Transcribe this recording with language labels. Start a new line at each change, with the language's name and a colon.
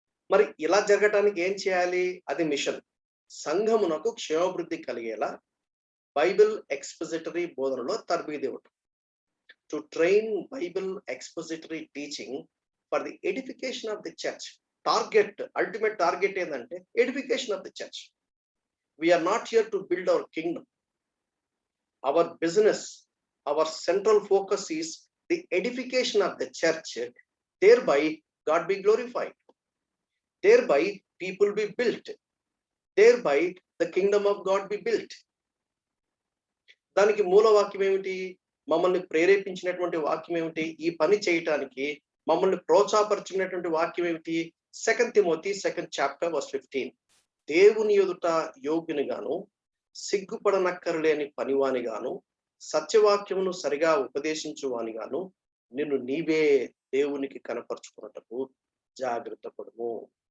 Telugu: మరి ఇలా జరగటానికి ఏం చేయాలి? అది మిషన్. సంఘమునకు క్షేమాభివృద్ధి కలిగేలా బైబిల్ ఎక్స్పోజిటరీ బోధనలో తర్బీదు ఇవ్వటం.
English: To train Bible expository teaching for the edification of the church. Target, ultimate target
Telugu: ఏంటంటే
English: Edification of the church. We are not here to build our kingdom. Our business, our central focus is the edification of the church. Thereby God be glorified. Thereby people be built. Thereby the kingdom of God be built.
Telugu: దానికి మూల వాక్యం ఏమిటి? మమ్మల్ని ప్రేరేపించినటువంటి వాక్యం ఏమిటి? ఈ పని చేయటానికి మమ్మల్ని ప్రోత్సాహపరిచినటువంటి వాక్యం ఏమిటి?
English: 2 Timothy 2nd chapter verse 15.
Telugu: దేవుని ఎదుట యోగ్యునిగాను, సిగ్గుపడనక్కరలేని పనివానిగాను, సత్యవాక్యమును సరిగా ఉపదేశించువానిగాను నిన్ను నీవే దేవునికి కనపరుచుకున్నటకు జాగ్రత్త పడుము.